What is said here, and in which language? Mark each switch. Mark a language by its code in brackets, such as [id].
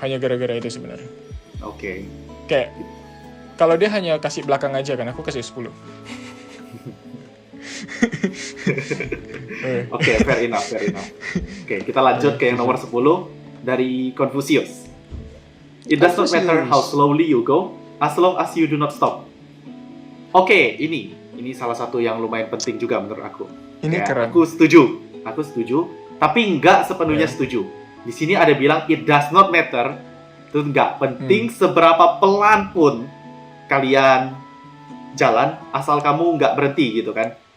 [id] hanya gara-gara itu sebenarnya. Oke. Kayak kalau dia hanya kasih belakang aja kan, aku kasih 10. Oke, fair enough. Oke, kita lanjut ke yang nomor 10 dari Confucius. [en] It does not matter how slowly you go, as long as you do not stop. [id] Oke, ini salah satu yang lumayan penting juga menurut aku. Ini keren. Aku setuju, tapi nggak sepenuhnya setuju. Di sini ada bilang [en] it does not matter, [id] itu nggak penting seberapa pelan pun kalian jalan, asal kamu nggak berhenti gitu kan.